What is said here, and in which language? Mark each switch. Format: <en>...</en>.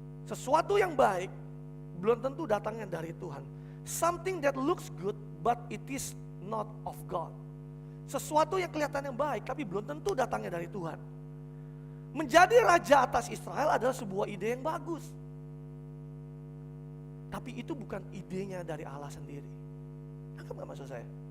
<id>Sesuatu yang baik belum tentu datangnya dari Tuhan.</id> <en>Something that looks good but it is not of God.</en> <id>Sesuatu yang kelihatannya baik tapi belum tentu datangnya dari Tuhan. Menjadi raja atas Israel adalah sebuah ide yang bagus. Tapi itu bukan idenya dari Allah sendiri. Nangkep gak maksud saya?</id>